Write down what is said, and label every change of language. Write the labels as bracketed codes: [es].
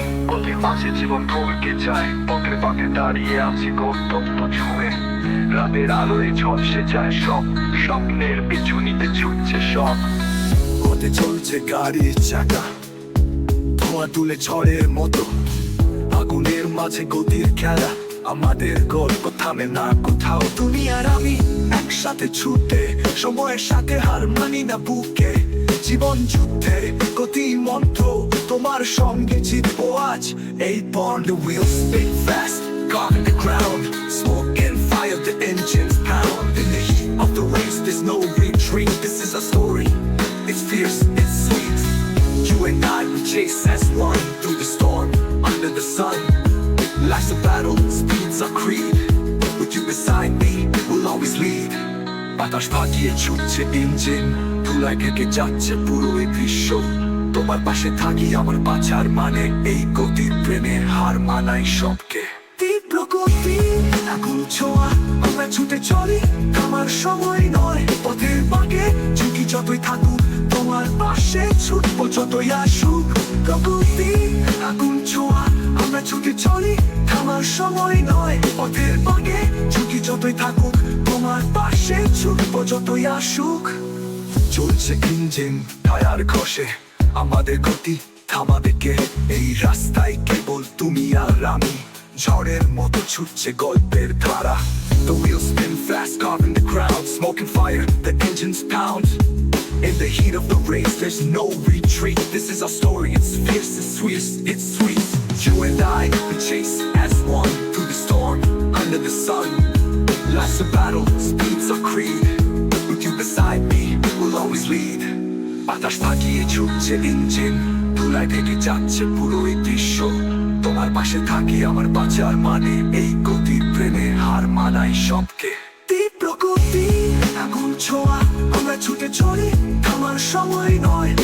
[bn] গতির মাঝে জীবন ভুলকে যায় পথের বাঁকে দাঁড়িয়ে আছি গন্তব্য ছুঁয়ে রাতের আলোয় ঝলসে যায় সব স্বপ্নের পিছু নিতে ছুটছে সব পথে চলছে গাড়ির চাকা ধোঁয়া তুলে ঝড়ের মতো আগুনের মাঝে গতির খেলা আমাদের গল্প থামে না কোথাও তুমি আর আমি একসাথে ছুটে সময়ের সাথে হার মানি না বুকে জীবন যুদ্ধে গতি মন্ত্র তোমার watch a born. [en] The wheels spin fast, caught in the ground. Smoke and fire, the engines pound. In the heat of the race, there's no retreat. This is a story, it's fierce, it's sweet. You and I, we chase as one through the storm, under the sun. Life's a battle, speed's a creed. With you beside me, we'll always lead. [bn] বাতাস ফাটিয়ে ছুটছে engine, ধুলায় ঢেকে যাচ্ছে পুরো এই দৃশ্য। তোমার পাশে থাকি আমার বাঁচার মানে, এই গতির প্রেমের হার মানাই সবকে। তীব্র গতি, আগুন ছোঁয়া, আমরা ছুটে চলি, আমার সময় নয়। পথের বাঁকে ঝুঁকি যতই থাকুক, তোমার পাশে ছুটবো যতই আসুক। প্রকৃতি, আগুন ছোঁয়া, আমরা ছুটে চলি, আমার সময় নয়। পথের বাঁকে ঝুঁকি যতই থাকুক, তোমার পাশে ছুটবো যতই আসুক। চলছে ইঞ্জিন টায়ার ঘষে, আমাদের গতি থামাবে কে? এই রাস্তায় কেবল তুমি আর আমি, ঝড়ের মতো ছুটছে গল্পের ধারা। [en] The wheels spin fast, carving the ground. Smoke and fire, the engines pound. In the heat of the race, there's no retreat. This is our story, it's fierce, it's sweet, it's sweet. You and I, we chase as one through the storm, under the sun. Life's a battle, speed's our creed. With you beside me, we'll always lead. [bn] বাতাস ফাটিয়ে ছুটছে engine, ধুলায় ঢেকে যাচ্ছে পুরো এই দৃশ্য। তোমার পাশে থাকি আমার বাঁচার মানে, এই গতির প্রেমে হার মানাই সবকে। তীব্র গতি, আগুন ছোঁয়া, আমরা ছুটে চলি, আমার সময় নয়।